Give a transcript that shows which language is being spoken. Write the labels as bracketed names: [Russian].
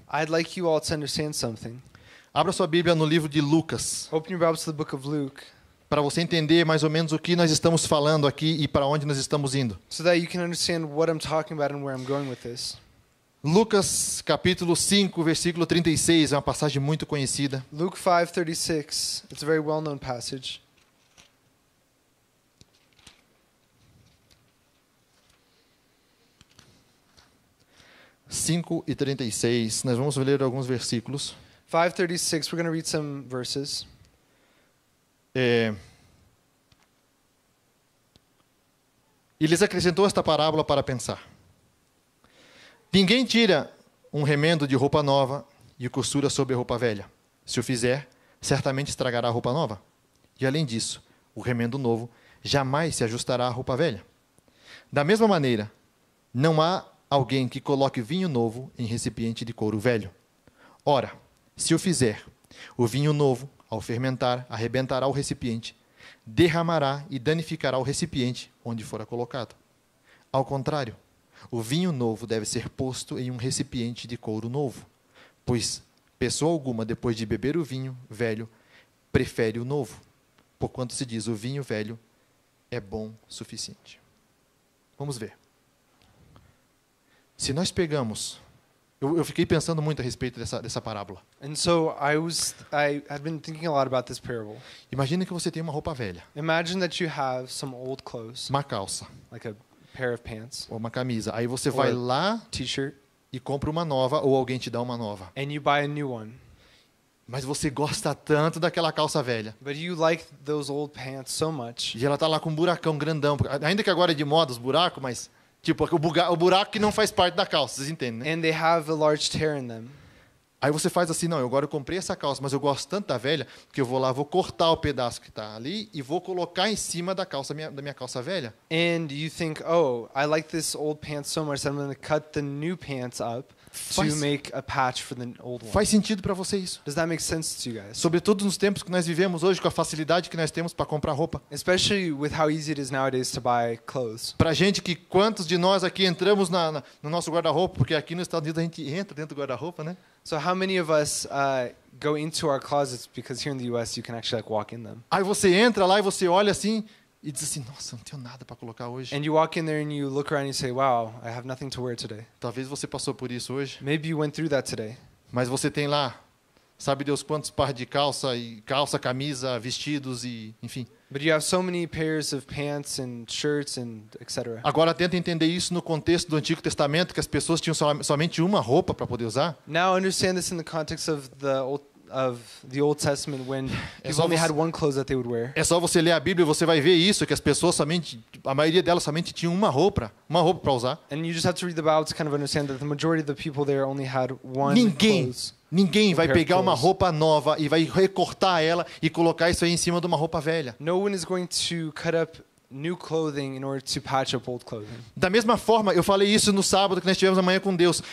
[English] I'd like you all to understand something. [Portuguese] Abra sua Bíblia no livro de Lucas, [English] Open your Bibles to the book of Luke [Portuguese] para você entender mais ou menos o que nós estamos falando aqui e para onde nós estamos indo. [English] so that you can understand what I'm talking about and where I'm going with this. [Portuguese] Lucas, capítulo 5, versículo 36, é uma passagem muito conhecida. [English] Luke 5:36. It's a very well-known passage. [Portuguese] 5:36, nós vamos ler alguns versículos. [English] 5:36, we're going to read some verses. [Portuguese] E lhes acrescentou esta parábola para pensar. Ninguém tira um remendo de roupa nova e o costura sobre a roupa velha. Se o fizer, certamente estragará a roupa nova. E além disso, o remendo novo jamais se ajustará à roupa velha. Da mesma maneira, não há alguém que coloque vinho novo em recipiente de couro velho. Ora, se o fizer, o vinho novo, ao fermentar, arrebentará o recipiente, derramará e danificará o recipiente onde fora colocado. Ao contrário, o vinho novo deve ser posto em um recipiente de couro novo, pois pessoa alguma, depois de beber o vinho velho, prefere o novo, porquanto se diz, o vinho velho é bom o suficiente. Vamos ver. Se nós pegamos... Eu fiquei pensando muito a respeito dessa parábola. [English] And so I had been thinking a lot about this parable. [Portuguese] Imagina que você tem uma roupa velha, [English] Imagine that you have some old clothes, [Portuguese] uma calça [English] like a pair of pants, [Portuguese] ou uma camisa. Aí você vai [English] Or- [Portuguese] lá [English] t-shirt, [Portuguese] e compra uma nova ou alguém te dá uma nova. [English] and you buy a new one. [Portuguese] Mas você gosta tanto daquela calça velha. [English] But you like those old pants so much. [Portuguese] E ela tá lá com um buracão grandão. Ainda que agora é de moda os buracos, mas... Tipo, o buraco que não faz parte da calça, vocês entendem, né? [English] And they have a large tear in them. [Portuguese] Aí você faz assim, não, agora eu comprei essa calça, mas eu gosto tanto da velha, que eu vou lá, vou cortar o pedaço que está ali e vou colocar em cima da minha calça velha. [English] And you think, oh, I like this old pants so much that I'm going to cut the new pants up to [Portuguese] Faz- [English] make a patch for the old one. [Portuguese] Faz sentido para você isso? [English] Does that make sense to you guys? [Portuguese] Sobretudo nos tempos que nós vivemos hoje, com a facilidade que nós temos para comprar roupa. [English] Especially with how easy it is nowadays to buy clothes. [Portuguese] Pra gente que quantos de nós aqui entramos no nosso guarda-roupa, porque aqui nos Estados Unidos a gente entra dentro do guarda-roupa, né? [English] So how many of us go into our closets because here in the U.S. you can actually like walk in them? [Portuguese] Aí você entra lá e você olha assim e diz assim, nossa, não tenho nada para colocar hoje. [English] And you walk in there and you look around and you say, wow, I have nothing to wear today. [Portuguese] Talvez você passou por isso hoje, [English] Maybe you went through that today. [Portuguese] mas você tem lá, sabe Deus quantos pares de calça, camisa, vestidos e, enfim. [English] But you have so many pairs of pants and shirts and etc. [Portuguese] Agora tenta entender isso no contexto do Antigo Testamento, que as pessoas tinham somente uma roupa para poder usar. [English] Now understand this in the context of the Old Testament when people only had one clothes that they would wear. [Portuguese] É só você ler a Bíblia e você vai ver isso, que as pessoas a maioria delas somente tinham uma roupa para usar. [English] And you just have to read the Bible to kind of understand that the majority of the people there only had one clothes. [Portuguese] Ninguém vai [English] pair of [Portuguese] pegar uma [English] clothes. [Portuguese] roupa nova e vai recortar ela e colocar isso aí em cima de uma roupa velha. [English] No one is going to cut up new clothing in order to patch up old clothing. [Portuguese] Da mesma forma, eu falei isso no sábado que nós tivemos amanhã com Deus.